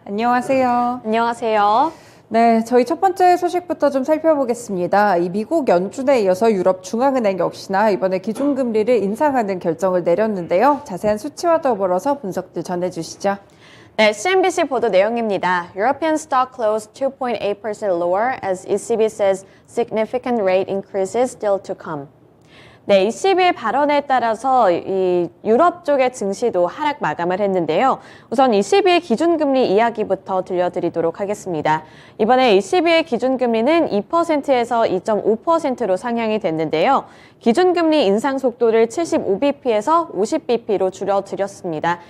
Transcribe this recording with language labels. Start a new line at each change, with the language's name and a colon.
Korean: 안녕하세요. 안녕하세요. 네, 저희 첫 번째 소식부터 좀 살펴보겠습니다. 이 미국 연준에 이어서 유럽 중앙은행 역시나 이번에 기준금리를 인상하는 결정을 내렸는데요. 자세한 수치와 더불어서 분석들 전해주시죠. 네, CNBC 보도 내용입니다.
English: European stock closed 2.8% lower as ECB says significant rate increases still to come.
Korean: 네, ECB의 발언에 따라서 이 유럽 쪽의 증시도 하락 마감을 했는데요. 우선 ECB의 기준금리 이야기부터 들려드리도록 하겠습니다. 이번에 ECB의 기준금리는 2%에서 2.5%로 상향이 됐는데요. 기준금리 인상 속도를 75bp에서 50bp로 줄여드렸습니다.